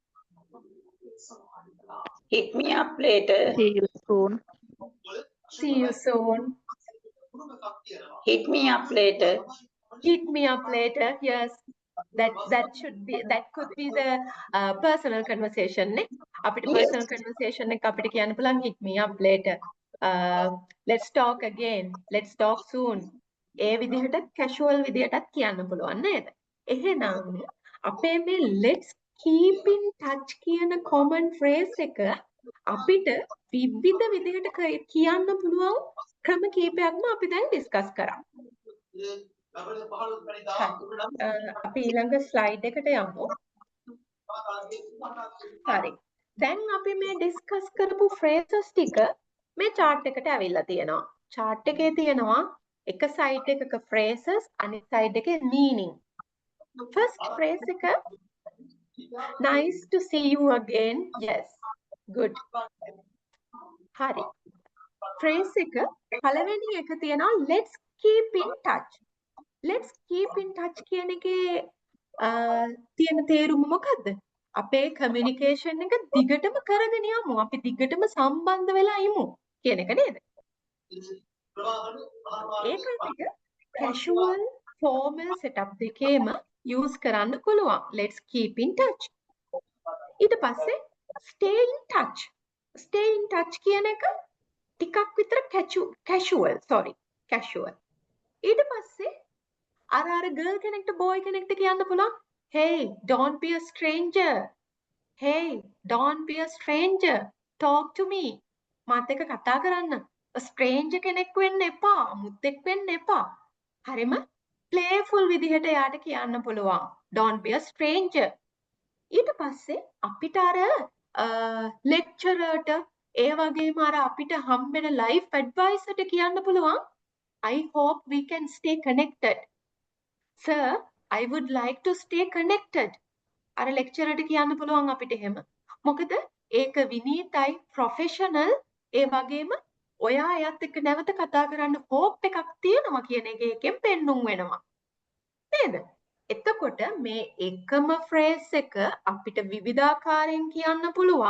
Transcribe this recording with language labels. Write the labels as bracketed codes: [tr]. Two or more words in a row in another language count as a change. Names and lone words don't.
[en] Hit me up later. See you soon. See you soon. Hit me up later. Hit me up later. Yes. That could be the personal conversation. [si] Ne? අපිට [en] personal conversation [si] එක අපිට කියන්න පුළුවන් [en] hit me up later. Let's talk again. Let's talk soon. [si] ඒ විදිහට casual විදිහටත් කියන්න පුළුවන් නේද? එහෙනම් අපේ මේ [en] let's keep in touch [si] කියන [en] common phrase [si] එක අපිට විවිධ විදිහට කියන්න පුළුවන් ක්‍රම කීපයක්ම අපි දැන් ඩිස්කස් කරා. අපි ඊළඟ ස්ලයිඩ් එකට යමු. හරි. දැන් අපි මේ ඩිස්කස් කරපු phrases ටික මේ chart එකට ඇවිල්ලා තියෙනවා. chart එකේ තියෙනවා එක side එකක phrases අනිත් side එකේ meaning. [en] First phrase එක nice to see you again. Yes. Good. [si] හරි. phrase එක පළවෙනි එක තියෙනවා [en] let's keep in touch. Let's keep in touch [si] කියන එකේ තියෙන තේරුම මොකද්ද? අපේ communication එක දිගටම කරගෙන යමු. අපි දිගටම සම්බන්ධ වෙලා ඉමු කියන එක නේද? ඒකට [en] casual formal setup [si] දෙකේම use කරන්න පුළුවන්. [en] Let's keep in touch. [si] ඊට පස්සේ [en] stay in touch. [si] Stay in touch කියන එක ටිකක් විතර casual. ඊට පස්සේ අර girl කෙනෙක්ට boy කෙනෙක්ට කියන්න පුළුවන් [en] hey don't be a stranger. Hey don't be a stranger. Talk to me. [si] මාත් එක්ක කතා කරන්න. ස්ට්‍රේන්ජර් කෙනෙක් වෙන්න එපා. මුත්තෙක් වෙන්න එපා. හරිම ප්ලේෆුල් විදිහට එයාට කියන්න පුළුවන්. [en] Don't be a stranger. [si] ඊට පස්සේ අපිට අර ලෙක්චරර්ට ඒ වගේම අර අපිට හම්බෙන [en] life advisor [si] කියන්න පුළුවන් [en] I hope we can stay connected. Sir, I would like to stay connected. [si] අර ලෙක්චරර්ට කියන්න පුළුවන් අපිට එහෙම. මොකද ඒක විනීතයි ප්‍රොෆෙෂනල් ඒ වගේම ඔයා එයත් එක්ක නැවත කතා කරන්න hope එකක් තියෙනවා කියන එක එකෙන් පෙන්눔 වෙනවා. නේද? එතකොට මේ එකම ෆ්‍රේස් එක අපිට විවිධාකාරයෙන් කියන්න පුළුවන්.